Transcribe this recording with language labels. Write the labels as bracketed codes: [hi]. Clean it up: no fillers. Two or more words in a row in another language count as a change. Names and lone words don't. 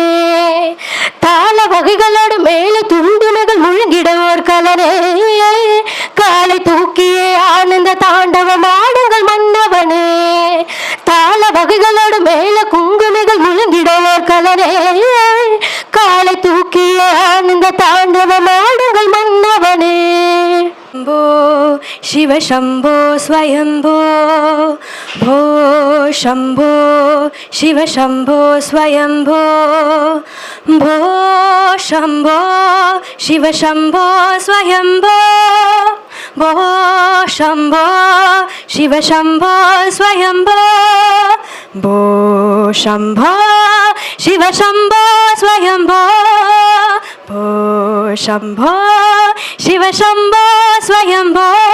[ta] தாள வகைகளோடு மேல துண்டுமைகள் முழுங்கிட ஓர் கலனே, காலை தூக்கியே ஆனந்த தாண்டவம் ஆடுங்கள் மன்னவனே. தாள வகைகளோடு மேல குங்குமைகள் முழுங்கிட ஓர் கலனே, காலை தூக்கியே ஆனந்த தாண்டவம் ஆடுங்கள் மன்னவனே. [sa] शंभो शिव शंभो स्वयंभो भो शंभो शिव शंभो स्वयंभो भो शंभो शिव शंभो स्वयंभो भो शंभो शिव शंभो स्वयंभो भो शंभो शिव शंभो स्वयंभो भो शंभो शिव शंभो स्वयंभो.